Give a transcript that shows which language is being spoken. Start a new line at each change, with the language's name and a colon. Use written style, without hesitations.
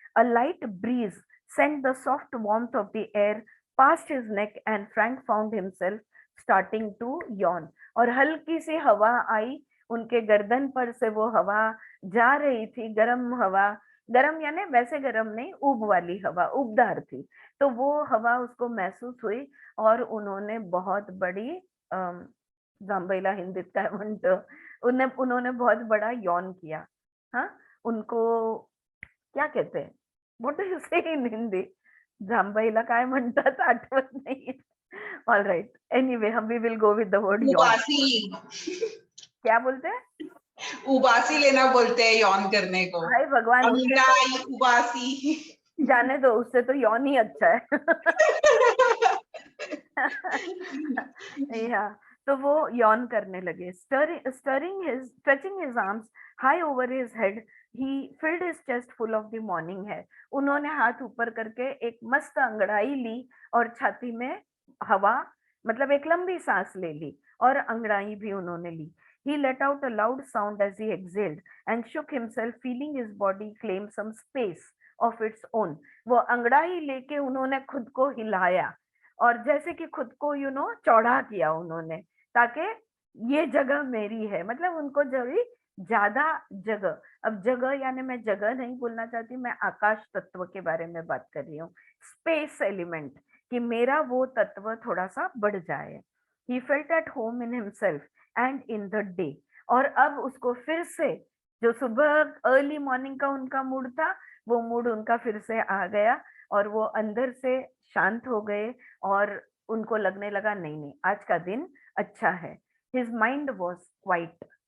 English: A light breeze sent the soft warmth of the air past his neck and Frank found himself starting to yawn.
Hindi: और हल्की सी हवा आई उनके गर्दन पर से, वो हवा जा रही थी, गर्म हवा, गर्म यानी वैसे गर्म नहीं, ऊब वाली हवा, ऊबदार थी, तो वो हवा उसको महसूस हुई और उन्होंने बहुत बड़ी
Marathi: जाम्बैला हिंदित काय म्हणतो,
Hindi: उन्होंने बहुत बड़ा यौन किया। हाँ, उनको क्या कहते हैं,
English: what do you say in Hindi,
Marathi: जाम्बैला काय म्हणतात आठवत नाही।
English: All right, anyway hmm we will go with the word यौन।
Hindi: क्या बोलते हैं? उबासी लेना बोलते हैं यौन करने को। हाय भगवान, उबासी जाने दो, उससे तो यौन ही अच्छा है। या तो वो यौन करने लगे।
English: stretching his arms high over his head, he filled his chest full of the morning air.
Hindi: उन्होंने हाथ ऊपर करके एक मस्त अंगड़ाई ली और छाती में हवा, मतलब एक लंबी सांस ले ली और अंगड़ाई भी उन्होंने ली।
English: He let out a loud sound as he exhaled and shook himself, feeling his body claim some space of its own.
Hindi: वो अंगड़ाई लेके उन्होंने खुद को हिलाया और जैसे कि खुद को चौड़ा किया उन्होंने, ताकि ये जगह मेरी है, मतलब उनको ज्यादा जगह, अब जगह यानी मैं जगह नहीं बोलना चाहती, मैं आकाश तत्व के बारे में बात कर रही हूँ, स्पेस एलिमेंट, कि मेरा वो तत्व थोड़ा सा बढ़ जाए।
English: He felt at home in himself and in the day.
Hindi: और अब उसको फिर से जो सुबह अर्ली मॉर्निंग का उनका मूड था, वो मूड उनका फिर से आ गया और वो अंदर से शांत हो गए और उनको लगने लगा नहीं, आज का दिन अच्छा है।
English: His mind was quiet.